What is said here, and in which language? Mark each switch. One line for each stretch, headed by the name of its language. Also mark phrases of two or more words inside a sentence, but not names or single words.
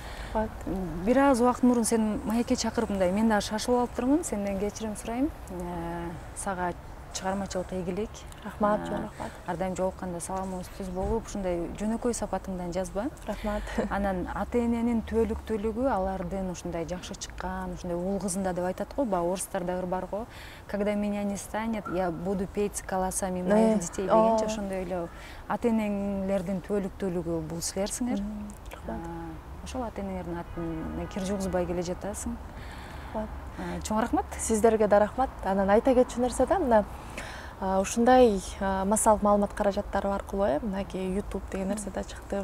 Kyrgyz: Бир аз убакыт мурун сен маекке чакырып мындай, мен дагы шашылып алыптырмын, сенден кечирим сурайм. Сага чыгармачылык ийгилик. Рахмат, рахмат. Ар дайым жолукканда саламыбыз түз болуп, ушундай жөнөкөй сапатыңдан жазба. Рахмат. Анан ата-эненин түбөлүктүүлүгү алардын ушундай жакшы чыккан, ушундай уул кызында деп айтат го, баягы орустарда бар го.
Russian: Когда меня не станет, я буду петь с голосами моих детей
Kyrgyz: дегенче, ошондой эле ата-энеңердин түбөлүктүүлүгү бул силерсиңер. Ошол ата-энеңердин атын кир жугузбай келе жатасың. Чоң рахмат. Сиздерге да рахмат. Анан айта кетчү нерсе да, мына ушундай массалык маалымат каражаттары аркылуу, мынакей YouTube деген нерсе да чыкты.